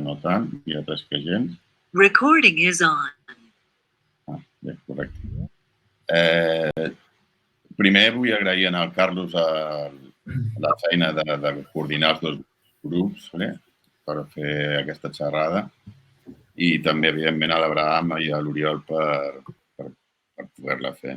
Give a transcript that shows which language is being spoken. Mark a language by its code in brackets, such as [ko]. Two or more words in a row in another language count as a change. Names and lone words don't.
[ca] no tant, hi ha tres que gens. [en] Recording is on. [ca] Bé, correcte. Primer vull agrair al Carlos la feina de coordinar els dos grups per fer aquesta xerrada i també, evidentment, a l'Abraham i a l'Oriol per poder-la fer.